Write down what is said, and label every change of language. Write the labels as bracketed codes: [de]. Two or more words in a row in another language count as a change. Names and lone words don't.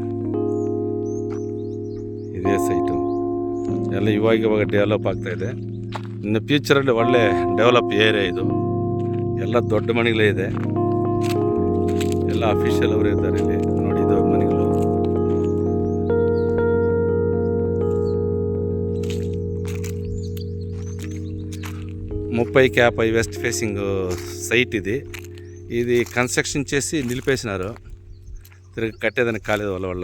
[kn] ಇದೇ ಸೈಟು ಎಲ್ಲ ಇವಾಗ ಡೆವಲಪ್ ಆಗ್ತಾ ಇದೆ. ಇನ್ನು ಫ್ಯೂಚರಲ್ಲಿ ಒಳ್ಳೆ [en] develop area [kn] ಇದು. ಎಲ್ಲ ದೊಡ್ಡ ಮನೆಗಳೇ ಇದೆ, ಎಲ್ಲ ಅಫಿಷಿಯಲ್ ಅವರು ಇದ್ದಾರೆ ಇಲ್ಲಿ ನೋಡಿ. ಇದು ಮನೆಗಳು. [te] ముప్పై [en] west facing site [te] ఇది. ఇది కన్స్ట్రక్షన్ చేసి నిలిపేసినారు, తిరిగి కట్టేదానికి కాలేదు వల్ల.